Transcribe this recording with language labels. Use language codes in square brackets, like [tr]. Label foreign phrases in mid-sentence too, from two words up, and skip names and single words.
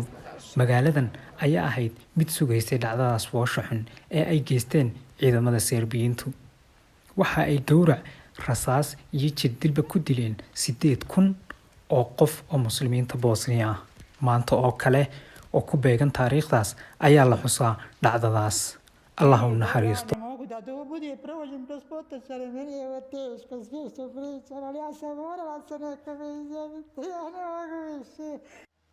[so] Magaaladan ayaa ahayd mid sugaysay dhacdadaas foosha xun ee ay geysteen ciidamada Serbiyiintu. Waxa ay gowrac, rasaas iyo jirdilba ku dileen 8,000 oo qof oo muslimiinta Bosniya ah. Maanta oo kale oo ku beegan taariikhdaas ayaa la xusaa dhacdadaas. Allah u naxariisto. [bs] Da to bude provođen kroz potočare, meni je ovo teško sve što pričam, ali ja sam morala se nekome izjaviti, ja ne mogu više.